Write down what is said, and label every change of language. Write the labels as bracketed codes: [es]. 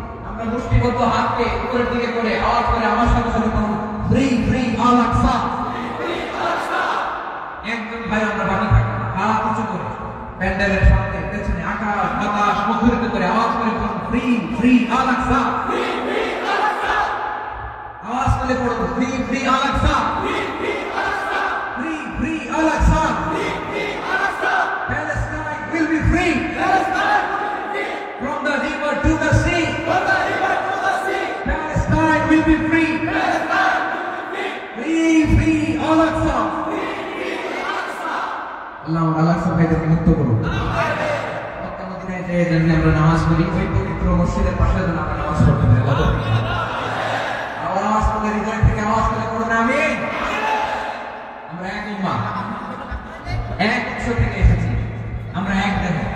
[bn] আমরা মুষ্টিবদ্ধ হাতকে উপরের দিকে করে আওয়াজ করে আমার সাথে সাথে [en] Free free al Aqsa. [bn] একজন ভাই আমরা বাকি থাকি হাত উঁচু করে প্যান্ডেলের সামনে পেছনে আকাশ বাতাস মুখরিত করে আওয়াজ করে [en] Free free al Aqsa. [bn] আওয়াজ করে পড়ো [en] free free al Aqsa, free free al Aqsa, Palestine will be free from the river to the sea, Palestine will be free, free free al Aqsa, Allah al Aqsa [bn] ভাইদেরকে মুক্ত করুন। মক্কা মদিনায় যে যেন আমরা নামাজ পড়ি ওই পবিত্র মসজিদের পাশে যেন আমরা নামাজ পড়তে পারি। আওয়াজ করে হৃদয় থেকে আওয়াজ করে পড়ুন আমিন। আমরা এক উম্মাহ, এক উৎস থেকে এসেছি, আমরা এক দেহ।